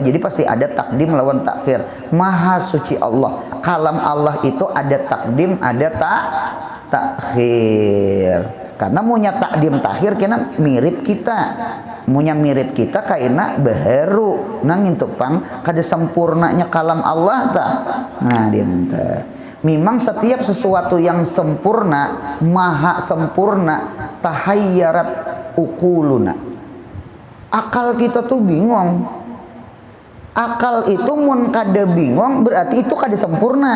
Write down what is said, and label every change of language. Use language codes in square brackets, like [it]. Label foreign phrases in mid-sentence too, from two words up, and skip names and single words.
[id] Jadi pasti ada takdim lawan takhir. Maha suci Allah, kalam Allah itu ada takdim ada takhir. [bjn] Karena munya takdim takhir kena mirip kita. Munya mirip kita kaina baharu nang intupang kada sempurnanya kalam Allah ta. Nah, dinta. [id] Memang setiap sesuatu yang sempurna, maha sempurna, [ar] تحيرت عقولنا. [bjn] Akal kita tuh bingung. Akal itu mun kada bingung berarti itu kada sempurna.